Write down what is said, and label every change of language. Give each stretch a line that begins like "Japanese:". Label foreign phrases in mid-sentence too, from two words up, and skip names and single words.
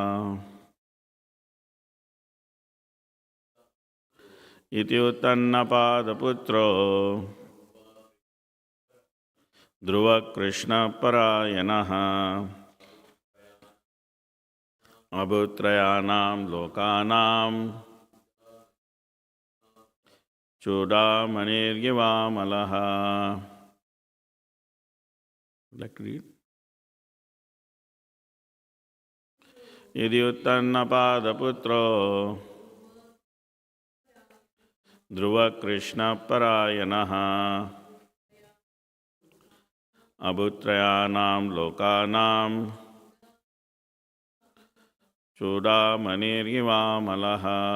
Sanskrit: Iti Uttannapadaputro Dhruva Krishnapparayanaha Abhutrayanam Lokanam Chudamaniriva Malaha.
English: Would you like to read?
Sanskrit: Iti Uttannapadaputro Dhruva Krishnapparayanaha Abhutrayanam Lokanam Chudamaniriva Malaha.